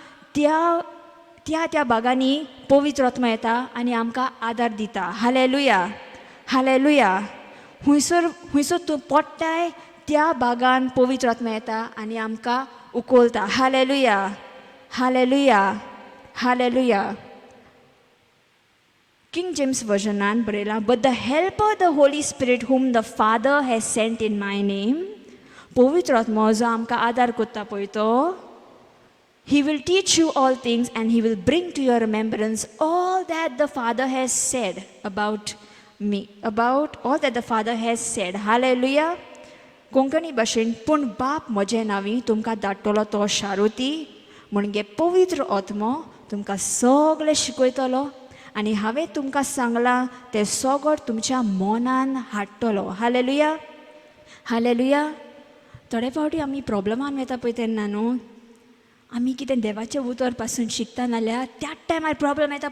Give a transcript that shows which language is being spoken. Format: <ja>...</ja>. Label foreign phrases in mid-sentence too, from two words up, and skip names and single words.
<kok>त्या भागांनी पवित्र आत्मा येता आनी आमकां आदार दिता हालेलुया हुंयसर तूं पडटाय त्या भागान पवित्र आत्मा येता आनी आमकां उखलता हालेलुया King James versionan बरयला</kok> <en>but the helper the Holy Spirit whom the Father has sent in my name</en> <kok>पवित्र आत्मा जो आमकां आदार करता पळय तो</kok> <en>he will teach you all things and he will bring to your remembrance all that the Father has said about all that the Father has said hallelujah</en> <kok>कोंकणी भाशेन पूण बाप म्हजे नांवी तुमकां धाडटलो तो शारुती म्हणजे पवित्र आत्मा तुमकां सगळें शिकयतलो आनी हांवें तुमकां सांगलां तें सगळें तुमच्या मनान हाडटलो हालेलुया थोडे फावटी आमी प्रॉब्लमान वता पळय तेन्ना न्हू आमी कितें देवाचें उतर पासून शिकता नाल्यार त्याच टायमार प्रॉब्लम येता</kok>